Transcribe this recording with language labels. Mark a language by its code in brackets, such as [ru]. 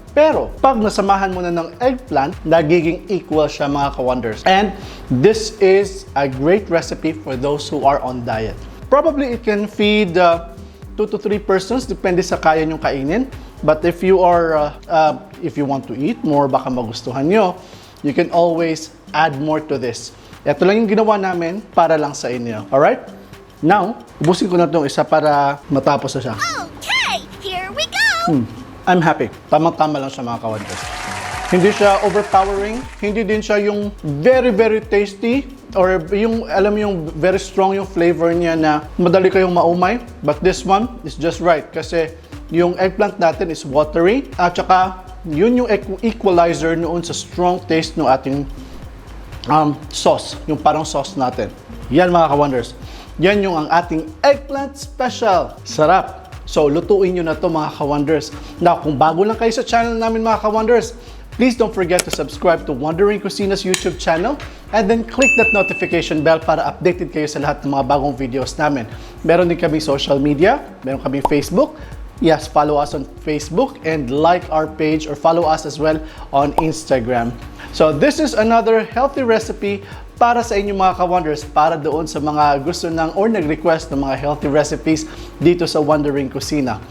[tl] Pero pag nasamahan mo na ng eggplant, nagiging equal siya mga ka-wonders. [en] And this is a great recipe for those who are on diet. Probably it can feed 2 to 3 persons, [tl] depende sa kaya nyong kainin. [en] But if you want to eat more, [tl] baka magustuhan nyo, [en] you can always add more to this. [tl] Ito lang yung ginawa namin para lang sa inyo. Alright? Now, ubusin ko na itong isa para matapos na siya. [en] Okay, here we go! I'm happy. [tl] Tamang-tama lang siya mga ka-wonders. Hindi siya overpowering. Hindi din siya yung very, very tasty or yung, alam mo yung very strong yung flavor niya na madali kayong maumay. [en] But this one is just right kasi yung eggplant natin is watery [tl] at saka yun yung [en] equalizer noon sa strong taste ng ating sauce. [tl] Yung parang sauce natin. Yan mga ka-wonders. Yan yung ang ating eggplant special. Sarap. So, lutuin nyo na to mga ka-wonders. Now, kung bago lang kayo sa channel namin mga ka-wonders, [en] please don't forget to subscribe to Wondering Kusina's YouTube channel and then click that notification bell [tl] para updated kayo sa lahat ng mga bagong videos namin. Meron din kami social media, meron kami Facebook. [en] Yes, follow us on Facebook and like our page or follow us as well on Instagram. So this is another healthy recipe [tl] para sa inyong mga ka-wonders, para doon sa mga gusto ng or nag-request ng mga healthy recipes dito sa Wondering Kusina.